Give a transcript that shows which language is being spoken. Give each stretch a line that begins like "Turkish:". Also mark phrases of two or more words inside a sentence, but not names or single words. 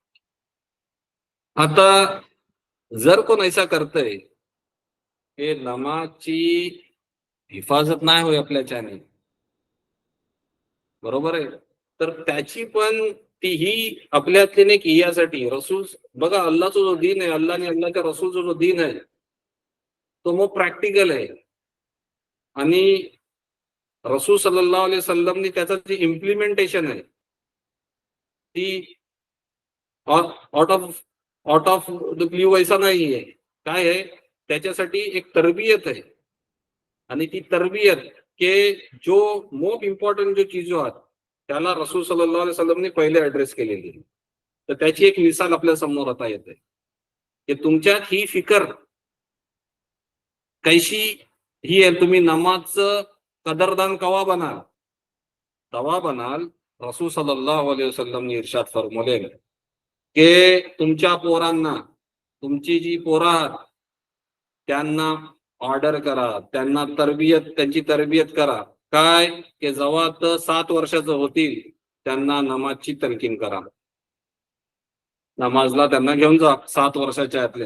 Marathi: आता जर कोण ऐसा करतय की नमाजची हिफाजत नाही होय आपल्याच्याने, बरोबर आहे, तर त्याची पण तीही आपल्यातले नाही की यासाठी रसूल. बघा अल्लाचा जो दीन आहे, अल्लाने अल्लाच्या रसूलचा जो दीन आहे तो मग प्रॅक्टिकल आहे आणि रसूल
Arabic: صلى الله عليه وسلمने
Marathi: त्याचं जे इम्प्लिमेंटेशन आहे ती
English: out of the blue
Marathi: ऐसा नाही आहे. काय आहे त्याच्यासाठी एक तरबियत आहे आणि ती तरबियत के जो
English: most important
Marathi: जो चीजो आहेत त्याला रसूल
Arabic: صلى الله عليه وسلمने
Marathi: पहिले ऍड्रेस केलेली. तर त्याची एक मिसाल आपल्या समोर आता येते की तुमच्यात ही फिकर कैशी ही आहे. तुम्ही नमाजचं कदरदान कवा बनाल? तवा बनाल रसूल
Arabic: صلى الله عليه وسلمने
Marathi: इर्शाद फरमवले की तुमच्या पोरांना, तुमची जी पोरा त्यांना ऑर्डर करा, त्यांना त्यांची तरबियत करा. काय की जेव्हा 7 वर्षाचं होतील त्यांना नमाजची तलकीन करा, नमाजला त्यांना घेऊन जा 7 वर्षाच्या आतल्या.